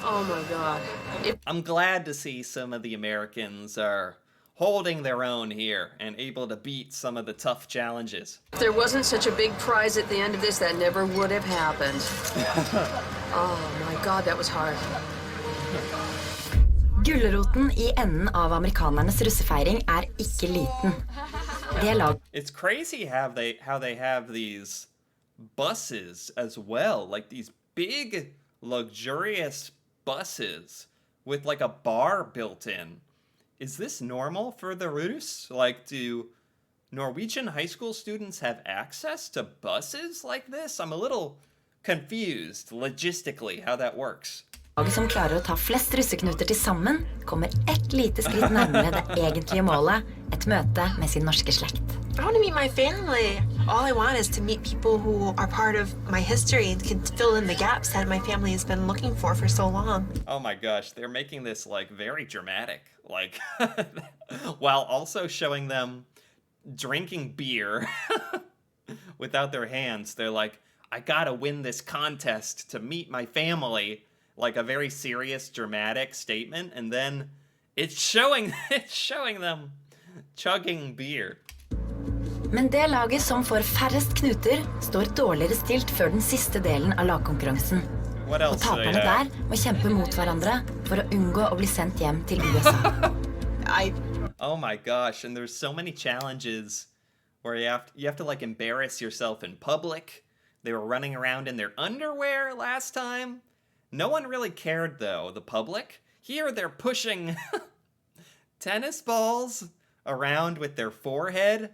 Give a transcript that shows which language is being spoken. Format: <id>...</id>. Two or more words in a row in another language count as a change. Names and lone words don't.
<en>Oh my God. I'm glad to see some of the Americans are holding their own here and able to beat some of the tough challenges. If there wasn't such a big prize at the end of this, that never would have happened. Oh my God, that was hard.</en> <no>Gulroten I enden av amerikanernes russefeiring ikke liten. Det lag...</no> <en>It's crazy how they have these buses as well, like these big luxurious buses with like a bar built in. Is this normal for the Rus? Like, do Norwegian high school students have access to buses like this? I'm a little confused logistically how that works.</en> <no>Laget som klarer å ta flest russeknuter til sammen, kommer ett lite skritt nærmere det egentlige målet, et møte med sin norske slekt.</no> <en>I want to meet my family. All I want is to meet people who are part of my history and can fill in the gaps that my family has been looking for so long. Oh my gosh, they're making this like very dramatic, like while also showing them drinking beer without their hands. They're like, I gotta win this contest to meet my family. Like a very serious, dramatic statement, and then it's showing them chugging beer.</en> <no>Men det laget som får færrest knuter, står dårligere stilt før den siste delen av lagkonkurransen. Og taperne der må kjempe mot hverandre for å unngå å bli sendt hjem til USA.</no> <en>Oh my gosh, and there's so many challenges where you have to like embarrass yourself in public. They were running around in their underwear last time. No one really cared, though, the public. Here they're pushing tennis balls around with their forehead.</en>